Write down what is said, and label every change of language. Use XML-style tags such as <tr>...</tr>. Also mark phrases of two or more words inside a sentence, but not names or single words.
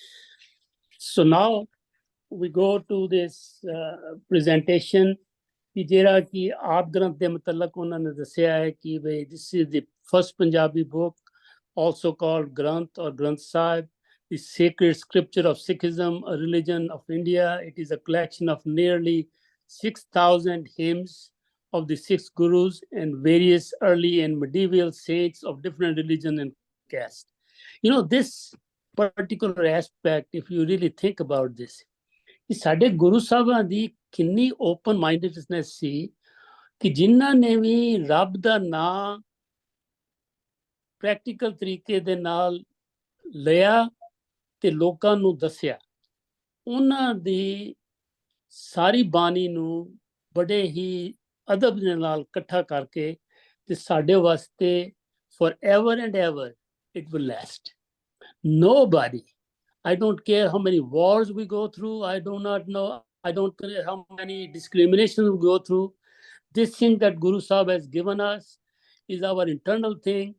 <en>So now we go to this presentation.</en> <pa>ਕਿ ਜਿਹੜਾ ਕਿ ਆਪ ਗ੍ਰੰਥ ਦੇ ਮੁਤਲਕ ਉਹਨਾਂ ਨੇ ਦੱਸਿਆ ਹੈ ਕਿ ਬਈ</pa> <en>this is the first Punjabi book also called Granth or Granth Sahib, the sacred scripture of Sikhism, a religion of India. It is a collection of nearly 6,000 hymns of the 6 gurus and various early and medieval saints of different religion and caste. You know, this particular aspect, if you really think about this,</en> <pa>ਕਿ ਸਾਡੇ ਗੁਰੂ ਸਾਹਿਬਾਂ ਦੀ ਕਿੰਨੀ</pa> <en>open mindedness</en> <pa>ਸੀ ਕਿ ਜਿਨ੍ਹਾਂ ਨੇ ਵੀ ਰੱਬ ਦਾ ਨਾਮ ਪ੍ਰੈਕਟੀਕਲ ਤਰੀਕੇ ਦੇ ਨਾਲ ਲਿਆ ਤੇ ਲੋਕਾਂ ਨੂੰ ਦੱਸਿਆ, ਉਹਨਾਂ ਦੀ ਸਾਰੀ ਬਾਣੀ ਨੂੰ ਬੜੇ ਹੀ ਅਦਬ ਦੇ ਨਾਲ ਇਕੱਠਾ ਕਰਕੇ ਤੇ ਸਾਡੇ ਵਾਸਤੇ</pa> <en>forever and ever it will last. Nobody, I don't care how many wars we go through, I don't care how many discriminations we go through. This thing that Guru Sahib has given us is our internal thing.</en>